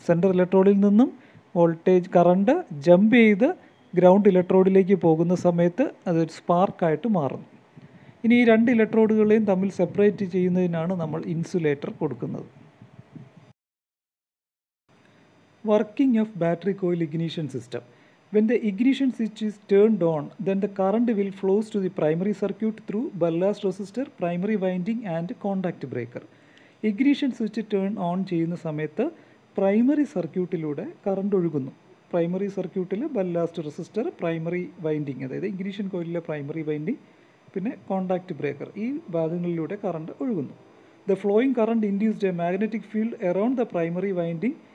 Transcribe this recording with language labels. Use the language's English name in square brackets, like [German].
[Malayalam] Centre ഇലക്ട്രോഡിൽ നിന്നും current jump ചെയ്ത് ground ഇലക്ട്രോഡിലേക്ക് പോകുന്ന സമയത്ത് അതൊരു സ്പാർക്കായിട്ട് മാറുന്നു. ഇനി ഈ 2 ഇലക്ട്രോഡുകളെയും തമ്മിൽ സെപ്പറേറ്റ് ചെയ്യുന്നതിനാണ് നമ്മൾ ഇൻസുലേറ്റർ കൊടുക്കുന്നത്. [English] Working of battery coil ignition system. When the ignition switch is turned on, then the current will flows to the primary circuit through ballast resistor, primary winding and contact breaker. [Malayalam] Ignition switch turn on ചെയ്യുന്ന സമയത്ത് primary സർക്യൂട്ടിലൂടെ current ഒഴുകുന്നു. Primary സർക്യൂട്ടിൽ ballast resistor, primary winding, അതായത് ignition കോയിലിലെ primary winding, പിന്നെ contact breaker, ഈ ഭാഗങ്ങളിലൂടെ current ഒഴുകുന്നു. [English] The flowing current induced a magnetic field around the primary winding.